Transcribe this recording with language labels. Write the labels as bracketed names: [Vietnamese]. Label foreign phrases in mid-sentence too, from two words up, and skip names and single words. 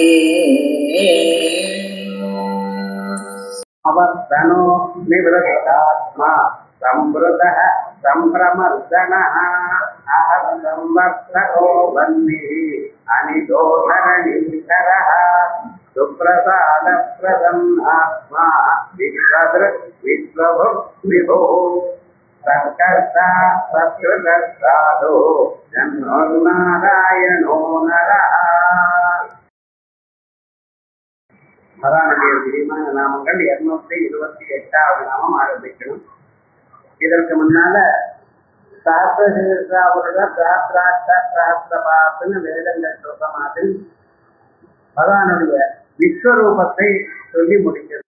[Sanskrit] अवर्तनो निवृत्तात्मा संवृतः संभ्रमर्दनः अहं संवर्तको वह्निः अनिदोधरणीकरः सुप्रसादप्रसन्नात्मा विश्वदृक् विश्वभुक् विभुः सत्कर्ता सत्कृतस्साधु जन्मोन्नारायणो नरः. [Tamil] மகாநடிகர் விரிவான நாமங்கள் 228வது நாமம் ஆரம்பிக்கணும். இதற்கு முன்னால சஹஸ்ரபாத்துன்னு வேதங்கள் சொல்ற மாதிரி பகவானுடைய விஸ்வரூபத்தை சொல்லி முடிக்கிறது.